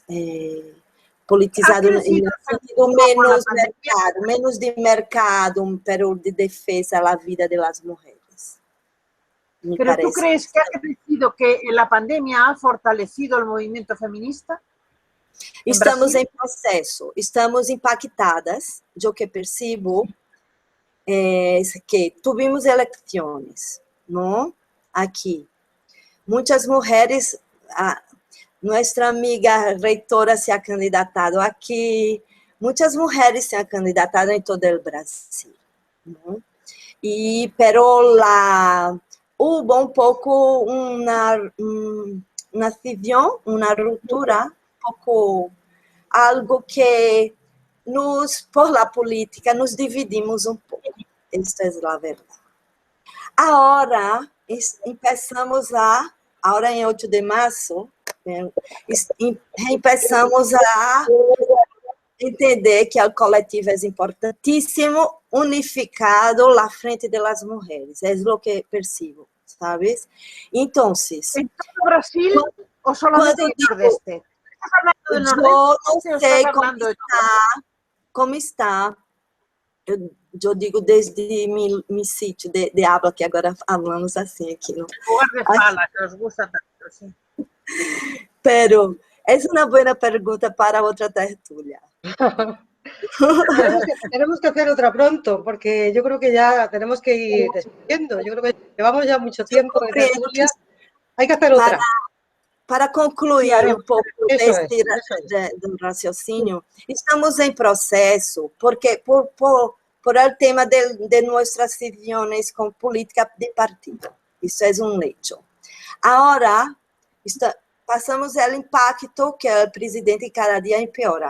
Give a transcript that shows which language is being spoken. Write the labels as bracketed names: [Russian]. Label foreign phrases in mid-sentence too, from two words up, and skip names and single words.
[Spanish] Politizado en el sentido menos de mercado, pero de defensa a la vida de las mujeres. ¿Pero tú crees que ha crecido, que la pandemia ha fortalecido el movimiento feminista? [Portuguese] Estamos em processo, estamos impactadas. O que percebo é que tivemos eleições, não? Aqui. Muitas mulheres, nossa amiga reitora [Spanish] se ha candidatado [Portuguese] aqui, muitas mulheres [Spanish] se han candidatado [Portuguese] em todo o Brasil, não? [Spanish] Pero hubo [Portuguese] um pouco uma cisão, uma ruptura, pouco algo que [Spanish] por la política nos dividimos [Portuguese] um pouco. Esta é a verdade. Agora começamos a [Spanish] Ahora en 8 de marzo, empezamos [Portuguese] a entender que o coletivo é importantíssimo, unificado na frente das mulheres. É o que percebo, sabes? Então, [Spanish] ¿En todo Brasil o solamente en el Nordeste? ¿Estás hablando del Nordeste [Portuguese] não sei como está. Eu digo [Spanish] desde mi [Portuguese] sítio de habla, que agora falamos assim aqui. [Spanish] No [Portuguese] lugar de fala, [Spanish] que os gusta tanto, sí. Pero es una buena pregunta para otra tertulia. Tenemos que hacer otra pronto, porque yo creo que ya tenemos que ir despidiendo. Yo creo que llevamos ya mucho tiempo de tertulia. Hay que hacer otra. [Portuguese] Para concluir um pouco deste do raciocínio, estamos em processo, porque por o tema de nossas reuniões com política de partido. Isso é um hecho. Agora, passamos o impacto que o presidente cada dia empeora.